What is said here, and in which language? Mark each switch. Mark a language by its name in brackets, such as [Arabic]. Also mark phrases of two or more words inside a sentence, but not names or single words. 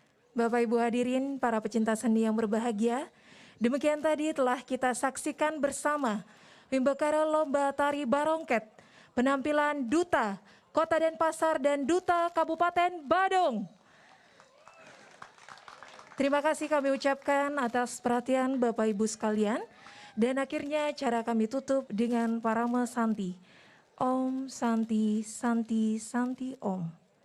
[Indonesian] Bapak Ibu hadirin, para pecinta seni yang berbahagia, demikian tadi telah kita saksikan bersama Wimbekara Lomba Tari Barongket, penampilan Duta Kota Denpasar dan Duta Kabupaten Badung. Terima kasih kami ucapkan atas perhatian Bapak Ibu sekalian. Dan akhirnya cara kami tutup dengan Parama Santi. [Sanskrit] Om Santi Santi Santi Om.